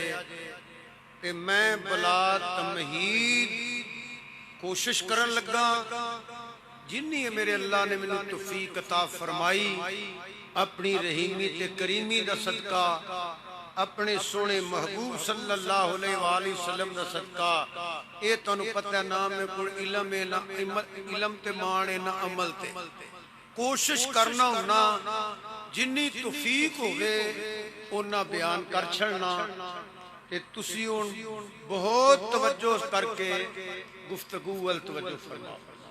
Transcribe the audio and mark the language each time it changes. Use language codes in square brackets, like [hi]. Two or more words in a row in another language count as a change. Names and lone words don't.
[pa] تے میں بلا تمہید کوشش کرن لگا جنی میرے اللہ نے مینوں توفیق عطا فرمائی. اپنی رحیمی تے کریمی دا صدقہ، اپنے سوہنے محبوب [ar] صلى الله عليه وسلم [pa] دا صدقہ. اے تہانوں پتہ نہ میرے کول علم ہے نہ علم تے مان ہے نہ عمل تے. کوشش کرنا ہونا جنی توفیق ہووے اونا بیان کر چھڈنا. تے تسی ہن بہت توجہ کر کے گفتگو ول توجہ فرماؤ.